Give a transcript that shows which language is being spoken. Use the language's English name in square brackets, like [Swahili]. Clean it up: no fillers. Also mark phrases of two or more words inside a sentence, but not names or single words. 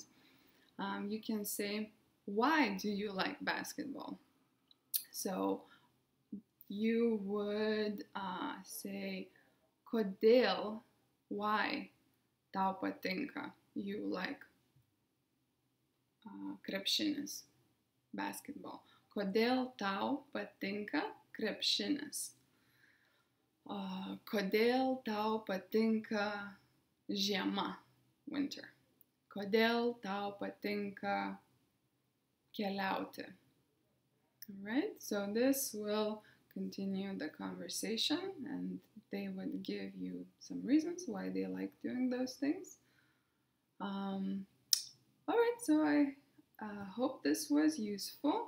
[English] You can say, why do you like basketball? So you would say, kodėl, why [Lithuanian] tau patinka, [English] you like krepšinis, basketball. [Lithuanian] Kodėl tau patinka krepšinis? Kodėl tau patinka žiema, winter? Kodėl tau patinka keliauti? [English] Alright, so this will continue the conversation and they would give you some reasons why they like doing those things. Alright, so I hope this was useful.